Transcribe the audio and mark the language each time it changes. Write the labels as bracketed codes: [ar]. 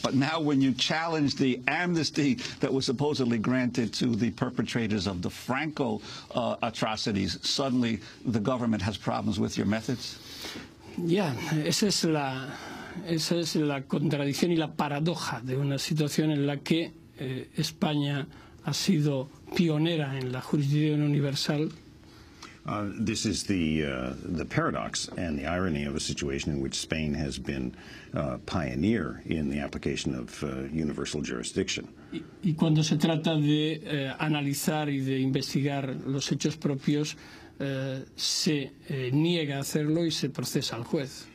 [en] But now when you challenge the amnesty that was supposedly granted to the perpetrators of the Franco atrocities, suddenly the government has problems with your methods? [es] Ya, esa es la contradicción y la paradoja de una situación en la que España ha sido pionera en la jurisdicción universal. [en] This is the paradox and the irony of a situation in which Spain has been pioneer in the application of universal jurisdiction. [es] Y cuando se trata de analizar y de investigar los hechos propios, se niega a hacerlo y se procesa al juez.